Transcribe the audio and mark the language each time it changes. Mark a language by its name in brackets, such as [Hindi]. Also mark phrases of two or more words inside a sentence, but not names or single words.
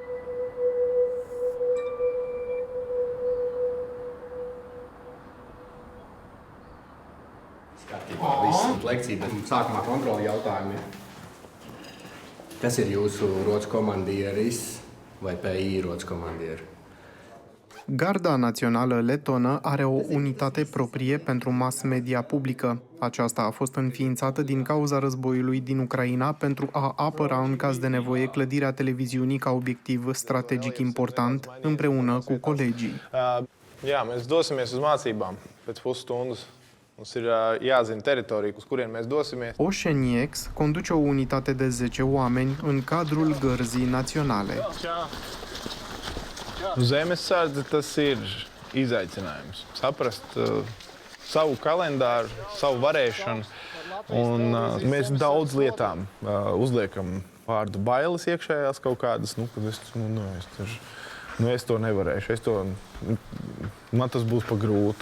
[Latvian] Viss ir lekcija, bet sākumā kontroli jautājumi. Kas ir jūsu rotas komandieris vai PI rotas komandieri? [Romanian] Garda Națională Letonă are o unitate proprie pentru mass media publică. Aceasta a fost înființată din cauza războiului din Ucraina pentru a apăra în caz de nevoie clădirea televiziunii ca obiectiv strategic important, împreună cu colegii. [Latvian] Jā, mēs dosimies uz mācībām pēc pusstundas. Mums ir jāzina teritorija, uz kurien mēs dosimies. [Romanian] Oșeniec conduce o unitate de 10 oameni în cadrul Gărzii Naționale. [Latvian] Zemesardze tas ir izaicinājums. Saprast savu kalendāru, savu varēšanu. Un mēs daudz lietām uzliekam vārdu bailes iekšējās kaut kādas. Es to nevarēšu. Man tas būs pa grūtu.